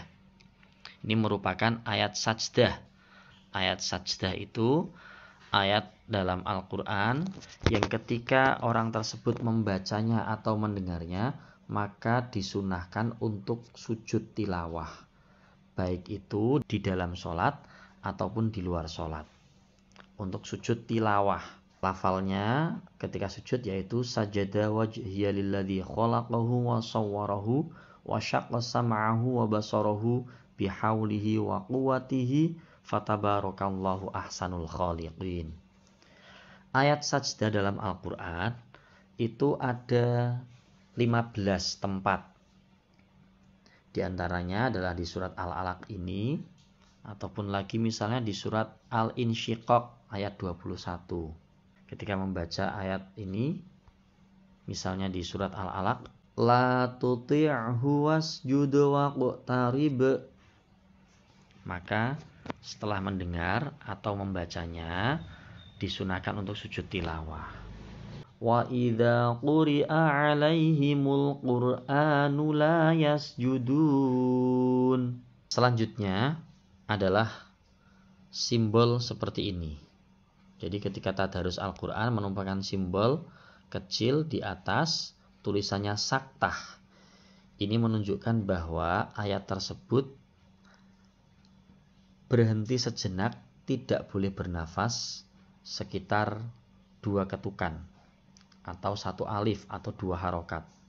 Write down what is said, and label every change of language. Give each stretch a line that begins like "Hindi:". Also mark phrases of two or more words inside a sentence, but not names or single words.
Indonesian: Ini merupakan ayat sajdah. Ayat sajdah itu ayat dalam Al-Quran yang ketika orang tersebut membacanya atau mendengarnya, maka disunahkan untuk sujud tilawah. Baik itu di dalam sholat ataupun di luar sholat. Untuk sujud tilawah, lafalnya ketika sujud yaitu
Arabic: سجد وجهي للذي خلقه وصوره وشق سمعه وبصره بحوله وقوته فتبارك الله أحسن الخالقين.
Indonesian: Ayat sajdah dalam Al-Quran itu ada 15 tempat. Di antaranya adalah di surat Al-Alaq ini, ataupun lagi misalnya di surat Al-Insyiqaq ayat 21. Ketika membaca ayat ini, misalnya di surat Al-Alaq,
Arabic: لا تطعه واسجد واقترب.
Indonesian: Maka setelah mendengar atau membacanya, disunahkan untuk sujud tilawah.
Arabic: وإذا قرئ عليهم القرآن لا يسجدون.
Indonesian: Selanjutnya adalah simbol seperti ini. Jadi ketika tadarus Al-Quran menumpahkan simbol kecil di atas tulisannya saktah. Ini menunjukkan bahwa ayat tersebut berhenti sejenak, tidak boleh bernafas sekitar 2 ketukan atau 1 alif atau 2 harokat.